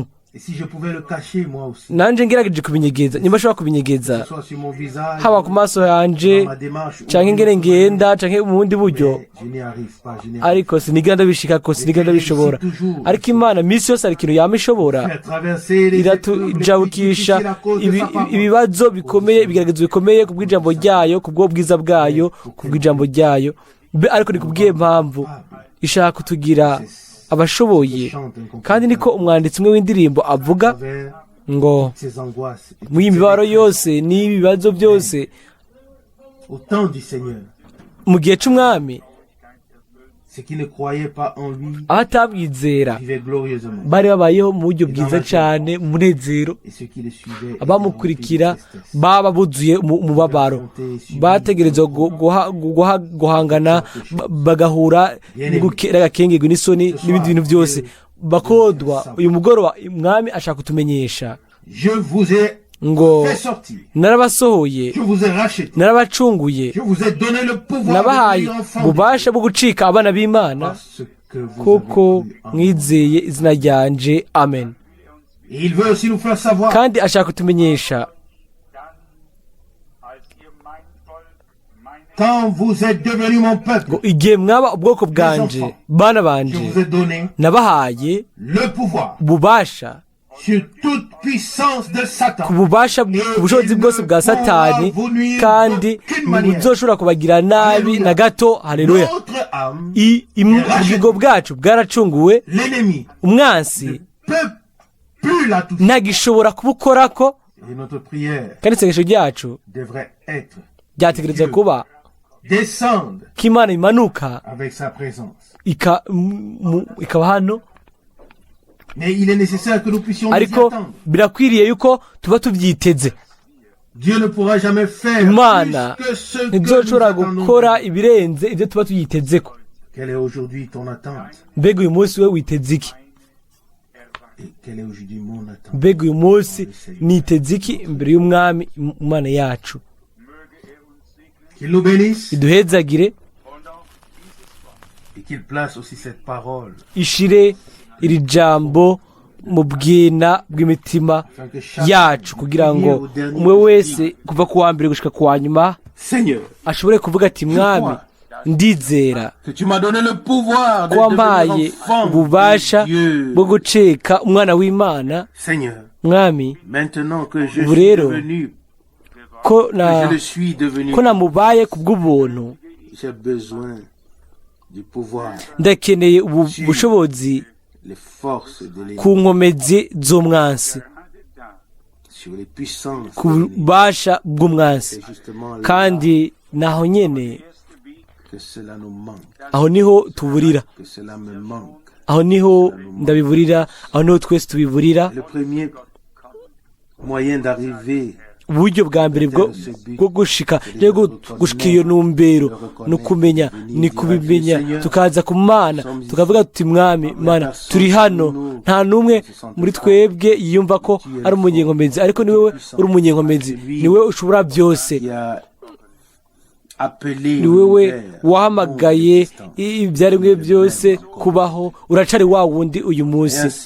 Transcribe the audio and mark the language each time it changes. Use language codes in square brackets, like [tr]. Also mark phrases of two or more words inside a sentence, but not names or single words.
[fr] Et si je pouvais le cacher moi aussi, [rn] Nanje ngerageje kubinyegeza, nimba ashobora [fr] que [rn] kubinyegeza, [fr] ce soit sur mon visage, [rn] haba ku maso yanje [fr] dans ma démarche, ou [rn] canke ngene ngenda canke mu bundi buryo, [fr] mais je n'y arrive pas. Je n'y arrive [rn] ariko sinigera ndabishikako, sinigera ndabishobora. Ariko Imana minsi yose hari ikintu yama ishobora, [fr] pas. Faire traverser les épreuves les plus [rn] iratujabukisha [fr] difficiles à cause de sa parole. [rn] ibibazo bikomeye, ibigeragezo bikomeye ku bw'ijambo ryayo, ku bw'ubwiza bwayo, ku bw'ijambo ryayo. Ariko ni ku bw'iyo mpamvu ishaka kutugira abashoboye, kandi niko umwanditsi umwe w'indirimbo avuga [fr] Travers [rn] ngo [fr] ces angoisses et [rn] mu mibabaro yose n'ibibazo byose, [fr] au temps du Seigneur, [rn] mu gihe cy'umwami, [fr] ceux qui ne croyaient pas en lui [rn] aho atabwizera [fr] vivaient glorieusement, [rn] bari babayeho mu buryo bwiza cyane, mu munezero. [fr] et ceux qui le suivaient étaient [rn] abamukurikira [fr] remplis de tristesse. [rn] baba buzuye umubabaro, bategerezwa guhangana, bagahura n'agakengego n'isoni n'ibindi bintu byose bakodwa. Uyu mugoroba umwami ashaka kutumenyesha [fr] Je vous ai [rn] ngo [fr] fait sortir, [rn] narabasohoye, [fr] je vous ai racheté, [rn] narabacunguye, [fr] je vous ai donné le pouvoir [rn] nabahaye [fr] de devenir enfants de [rn] ububasha bwo gucika abana b'Imana, [fr] parce que vous [rn] kuko [fr] avez cru en moi. [rn] mwizeye izina ryanje. Amen. [fr] Et il veut aussi nous faire savoir [rn] Kandi ashaka kutumenyesha [fr] quand vous êtes devenus mon peuple, [rn] ngo igihe mwaba ubwoko bwanje, bana [fr] je [rn] banje, [fr] vous ai donné [rn] nabahaye [fr] le pouvoir [rn] ububasha [fr] sur toute puissance de [rn] ku [fr] Satan. [rn] bubasha ku bushobozi bwose bwa Satani, kandi buzoshobora kubagira nabi na gato. Haleluya. [fr] Notre âme, [rn] ubugingo bwacu bwaracunguwe, [fr] l'ennemi, [rn] umwansi [fr] ne peut plus la toucher. [rn] ntagishobora kubukorako, [fr] Et notre prière [rn] kandi isengesho ryacu [fr] devrait être [rn] ryategerezwa kuba [fr] descende [rn] ko imana imanuka [fr] avec sa présence. [rn] ikaba hano, [fr] Mais il est nécessaire que nous puissions nous y [rn] ariko [fr] attendre. [rn] birakwiriye yuko tuba tubyiteze. [fr] Dieu ne pourra jamais faire [rn] Imana [fr] plus que ce que nous [rn] ntizoshobora [fr] attendons. [rn] gukora ibirenze ibyo tuba tuyitezeko. [fr] Quelle est aujourd'hui ton attente? [rn] Mbega uyu munsi we witeze iki? [fr] Et quelle est aujourd'hui mon attente? [rn] Mbega uyu munsi niteze iki imbere y'umwami Imana yacu? [fr] Qu'il nous bénisse [rn] Iduhezagire, [fr] et qu'il place aussi cette parole [rn] ishire iri jambo mu bwina bw'imitima [fr] afin que chacun [rn] yacu, kugira ngo umwe wese kuva ku wa mbere gushika ku wa nyuma [fr] Seigneur, [rn] ashobore kuvuga ati, mwami, ndizera [fr] que tu m'as donné le pouvoir de [rn] ko [fr] devenir [rn] wampaye [fr] enfant [rn] ububasha [fr] de Dieu. [rn] bwo guceka umwana w'Imana. [fr] Seigneur, [rn] Mwami, [fr] maintenant que je [rn] ubu [fr] suis [rn] rero [fr] devenu, [rn] ko [fr] que je le suis devenu, [rn] namubaye ku bw'ubuntu, [fr] j'ai besoin du pouvoir, [rn] ndakeneye ubushobozi [fr] les forces de l'ennemi, [rn] ku nkomezi z'umwansi, [fr] sur les puissances [rn] ku [fr] de l'ennemi. [rn] bubasha bw'umwansi. [fr] C'est justement là [rn] Kandi naho nyene, [fr] que cela nous manque, [rn] aho niho tuburira, [fr] que cela me manque. [rn] aho niho ndabiburira, aho niho twese tubiburira. [fr] Le premier moyen d'arriver [rn] Uburyo bwa mbere bwo gushika iyo ntumbero ni ukumenya, ni kubimenya, tukaza ku Mana tukavuga tuti, mwami Mana, turi hano. Nta n'umwe muri twebwe yiyumva ko ari umunyenkomezi, ariko ni wowe uri umunyenkomezi, ni wowe ushobora byose, ni wowe wahamagaye ibyaremwe byose kubaho, uracari wa wundi uyu munsi.